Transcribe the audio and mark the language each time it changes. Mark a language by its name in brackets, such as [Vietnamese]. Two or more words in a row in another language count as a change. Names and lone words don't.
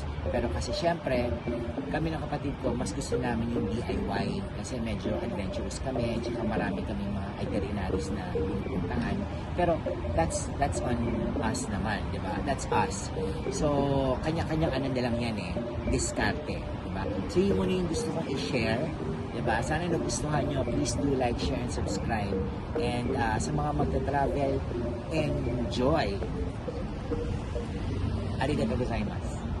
[Filipino] Pero kasi syempre, kami ng kapatid ko, mas gusto namin yung DIY kasi medyo adventurous kami, tsaka marami kaming mga itineraries na pinupuntahan. Pero [English] that's on us [Filipino] naman, di ba? [English] That's us. So, [Filipino] kanya-kanyang ano na lang yan diskarte, di ba? So, yun muna yung gusto kong i-share. Diba? Sana nagustuhan nyo. [English] Please do like, share, and subscribe. [Filipino] And sa mga magta-travel, enjoy! [Japanese] ありがとうございます.